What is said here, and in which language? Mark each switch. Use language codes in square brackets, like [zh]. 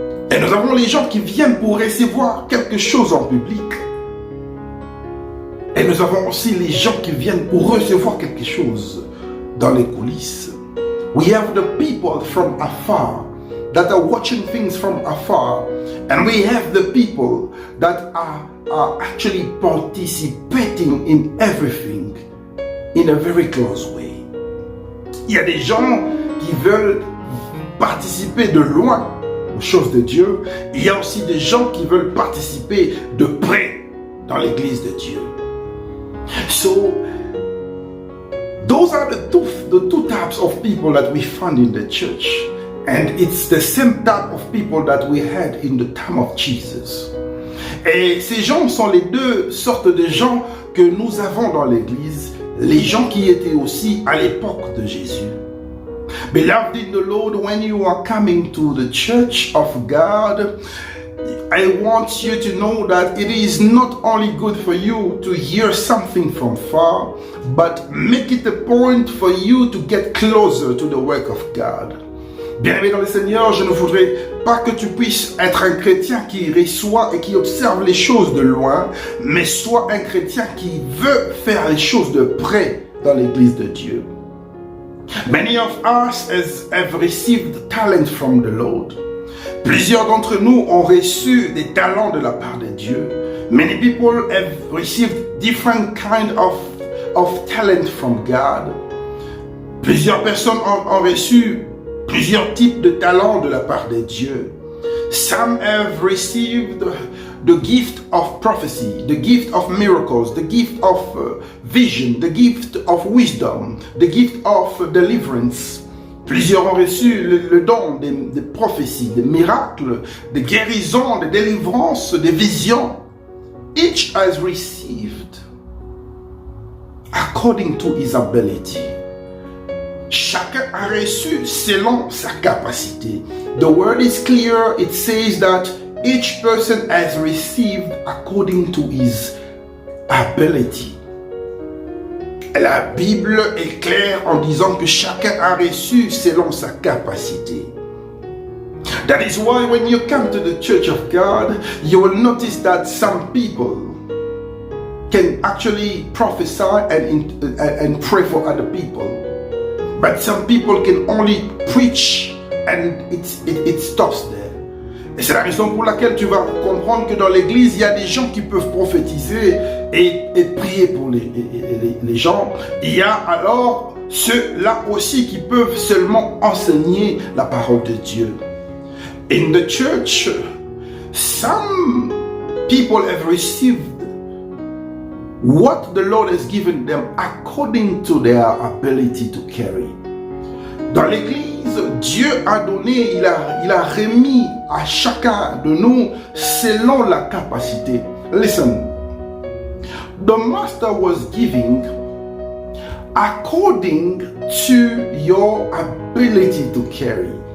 [fr] Et nous avons les gens qui viennent pour recevoir quelque chose en public. Et nous avons aussi les gens qui viennent pour recevoir quelque chose dans les coulisses. [en] We have the people from afar that are watching things from afar, and we have the people that are actually participating in everything in a very close way. [fr] Il y a des gens qui veulent participer de loin aux choses de Dieu. Il y a aussi des gens qui veulent participer de près dans l'église de Dieu. [en] So, those are the two types of people that we find in the church. And it's the same type of people that we had in the time of Jesus. [fr] Et ces gens sont les deux sortes de gens que nous avons dans l'église, les gens qui étaient aussi à l'époque de Jésus. [en] Beloved in the Lord, when you are coming to the church of God, I want you to know that it is not only good for you to hear something from far, but make it a point for you to get closer to the work of God. [fr] Bien-aimé dans le Seigneur, je ne voudrais pas que tu puisses être un chrétien qui reçoit et qui observe les choses de loin, mais sois un chrétien qui veut faire les choses de près dans l'église de Dieu. [en] Many of us have received talent from the Lord. [fr] Plusieurs d'entre nous ont reçu des talents de la part de Dieu. [en] Many people have received different kind of talent from God. [fr] Plusieurs personnes ont reçu plusieurs types de talents de la part de Dieu. [en] Some have received the gift of prophecy, the gift of miracles, the gift of vision, the gift of wisdom, the gift of deliverance. [fr] Plusieurs ont reçu le don des prophéties, des miracles, des guérisons, des délivrances, des visions. [en] Each has received according to his ability. [fr] Chacun a reçu selon sa capacité. [en] The word is clear. It says that each person has received according to his ability. [fr] La Bible est claire en disant que chacun a reçu selon sa capacité. [en] That is why when you come to the church of God, you will notice that some people can actually prophesy and pray for other people. But some people can only preach and it stops there. [fr] Et c'est la raison pour laquelle tu vas comprendre que dans l'église, il y a des gens qui peuvent prophétiser et prier pour les gens. Il y a alors ceux-là aussi qui peuvent seulement enseigner la parole de Dieu. [en] In the church, some people have received what the Lord has given them according to their ability to carry. [fr] Dans l'église, Dieu a donné, il a remis à chacun de nous selon la capacité. [en] Listen, the master was giving according to your ability to carry.